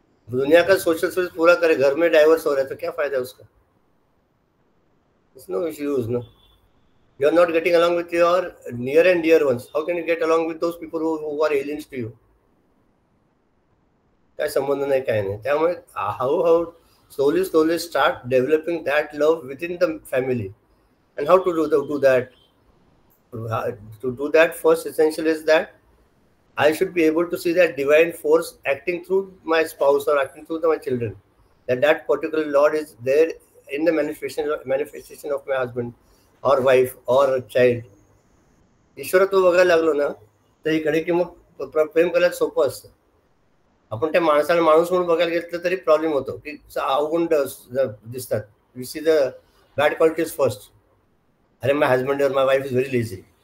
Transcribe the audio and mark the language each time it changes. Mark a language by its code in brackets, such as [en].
[hi] दुनिया का social service पूरा करे, घर में डाइवर्स हो रहा है तो क्या फायदा है उसका? [en] There's no issues, no. You are not getting along with your near and dear ones. How can you get along with those people who are aliens to you? [mr] काय संबंध नाही, काय नाही. [en] त्यामुळे how slowly start developing that love within the family. And how to do that? To do that, first essential is that I should be able to see that divine force acting through my spouse or acting through my children. That particular Lord is there in the manifestation of my husband or wife or child. [mr] ईश्वरत्व बघायला लागलो ना तर इकडे की मग प्रेम करायला सोपं असतं. आपण त्या माणसाला माणूस म्हणून बघायला घेतलं तरी प्रॉब्लेम होतो की अवगुण दिसतात. [en] We see the bad qualities first. अरे my husband or my wife is very lazy.